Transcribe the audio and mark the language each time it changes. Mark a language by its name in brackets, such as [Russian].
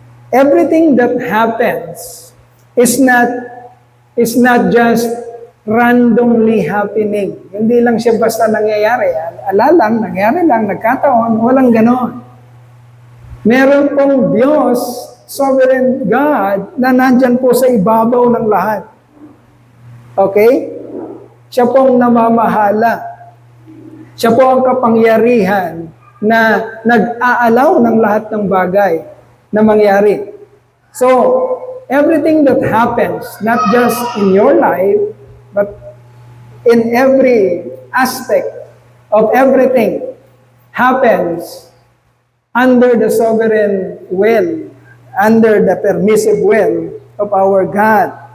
[English] Everything that happens is not just randomly happening. [Filipino] Hindi lang siya basta nangyayari. Alalang, nangyari lang, nagkataon, walang ganon. Meron pong Diyos, [English] sovereign God, [Filipino] na nandyan po sa ibabaw ng lahat. Okay? Siya pong namamahala. Siya po ang kapangyarihan na nag-aalaw ng lahat ng bagay na mangyari. [English] So, everything that happens, not just in your life, but in every aspect of everything, happens under the sovereign will, under the permissive will of our God.